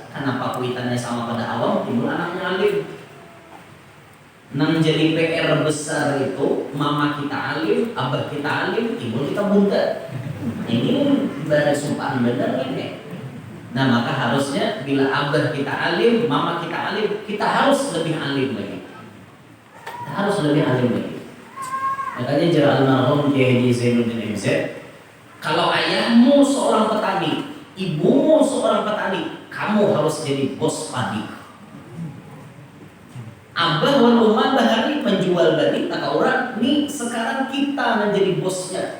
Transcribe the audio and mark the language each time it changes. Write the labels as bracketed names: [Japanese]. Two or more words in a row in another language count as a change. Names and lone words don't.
[Banjar] Kenapa kuitannya sama pada awam, timbul anaknya alim? Nang jadi PR besar itu, mama kita alim, abah kita alim, timbul kita buntet. Ini ibarat sumpah bener ini. Nah maka harusnya bila abah kita alim, mama kita alim, kita harus lebih alim lagi. Kita harus lebih alim lagi. Makanya jara almarhum Kiai Haji Zainuddin MZ, kalau ayahmu seorang petani, ibumu seorang petani, kamu harus jadi bos padi. Abah wal umman bahari penjual badi, kata orang, nih sekarang kita menjadi bosnya.